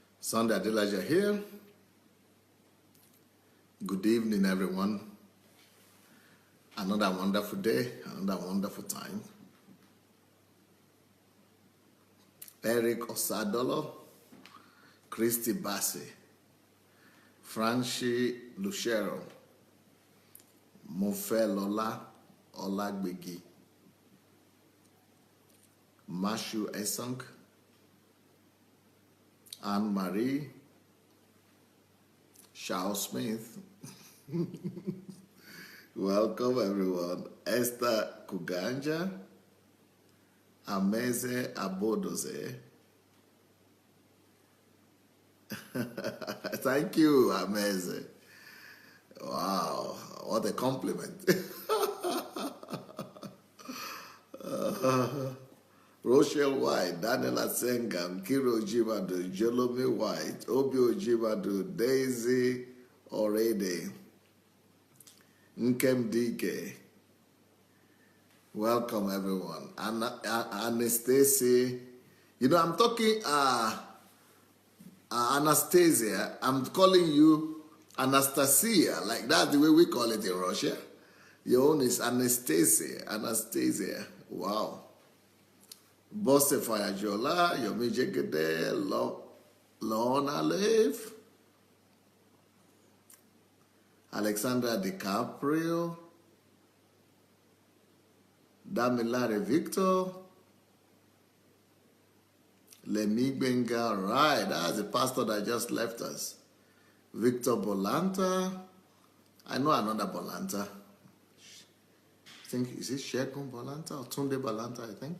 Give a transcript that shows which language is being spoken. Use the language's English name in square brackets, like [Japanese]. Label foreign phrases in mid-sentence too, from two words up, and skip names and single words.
[English] Sunday Adelaja here. Good evening, everyone. Another wonderful day, another wonderful time. Eric Osadolo, Christy Bassi, Franchi Lucero, Mofe Lola Olagbegi, Mashu Esong, Anne-Marie, Charles Smith. Welcome, everyone. Esther Kuganja, Ameze Abodoze. Thank you, Ameze. Wow, what a compliment. Rochelle White, Daniela Sengam, Kiro Jibadu, Jolome White, Obio Jibadu, Daisy Orede, Nkem Dike. Welcome, everyone. Anastasia. You know, I'm talking, Anastasia. I'm calling you Anastasia. Like that's the way we call it in Russia. Your own is Anastasia. Anastasia. Wow. Bosse Fayajola, Yomi Jegede, Lorna Leif, Alexandra DiCaprio, Damilare Victor, Lemi Benga, right, that's the pastor that just left us. Victor Bolanta, I know another Bolanta. I think, is it Shekun Bolanta or Tunde Bolanta, I think?